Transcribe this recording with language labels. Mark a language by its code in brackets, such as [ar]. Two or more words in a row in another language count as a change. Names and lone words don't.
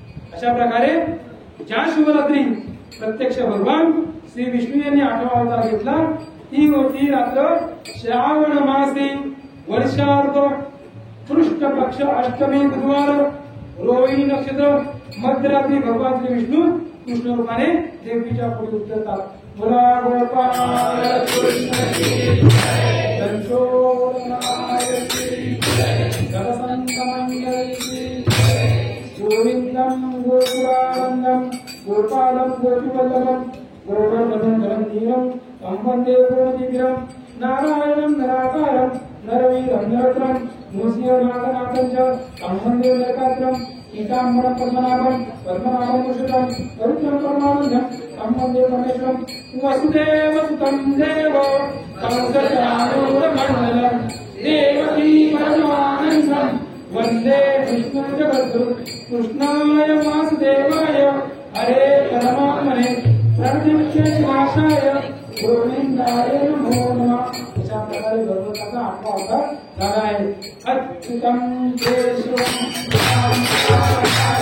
[mr] अशा प्रकारे ज्या शिवरात्री प्रत्यक्ष भगवान श्री विष्णू यांनी 8वा अवतार घेतला ती होती रात्र श्रावण मासी वर्षार्ध कृष्ण पक्ष अष्टमी बुधवार रोहिणी नक्षत्र मध्यरात्री भगवान श्री विष्णू कृष्ण रूपाने देवीच्या पुढे उतरतात. बोला गोपाल कृष्ण की जय, संशोधनाय की जय, जगसंतमंगल की जय. [sa] गोविंदम गोकुलानंदम गोपालम गोपीवल्लभम गोवर्धनं धीरं संवन्दे गोपीवीरं नारायणं निराकारं नरवीरं नरोत्तमं नृसिंहनाथनाथं च संवन्दे नरकात्रं ईशाम्बरं पद्मनाभं पद्मनाभं मुषितं पवित्रं परमानन्दं संवन्दे परमेश्वरं वसुदेवसुतं देवो कंसचाणूरमण्डलं देवकी परमानन्दं वन्दे विष्णुं जगद्गुरुं कृष्णाय वासुदेवाय हरे परमात्मने प्रणतविनाशाय गोविंदाय नमो नमः. [mr] अशा प्रकारे भगवंताचा 8वा अवतार झाला आहे. [sa] अच्युतं केशवं